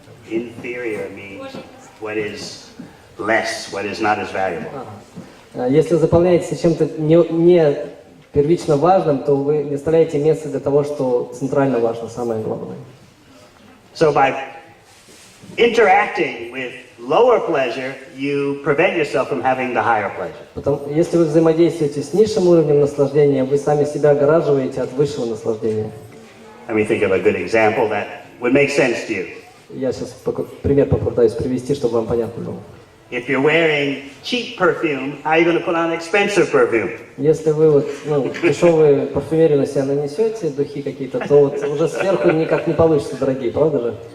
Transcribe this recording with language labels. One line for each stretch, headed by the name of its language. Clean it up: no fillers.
English: Inferior means what is less, what is not as valuable.
Russian: Если заполняете чем-то не первично важным, то вы не оставляете места для того, что центрально важно, самое главное.
English: So by interacting with lower pleasure, you prevent yourself from having the higher pleasure.
Russian: Если вы взаимодействуете с низшим уровнем наслаждения, вы сами себя огораживаете от высшего наслаждения.
English: Let me think of a good example that would make sense to you.
Russian: Я сейчас пример попытаюсь привести, чтобы вам понятно было.
English: If you're wearing cheap perfume, how are you going to put on expensive perfume?
Russian: Если вы дешевые парфюмерию на себя нанесете, духи какие-то, то уже сверху никак не получится дорогие, правда же?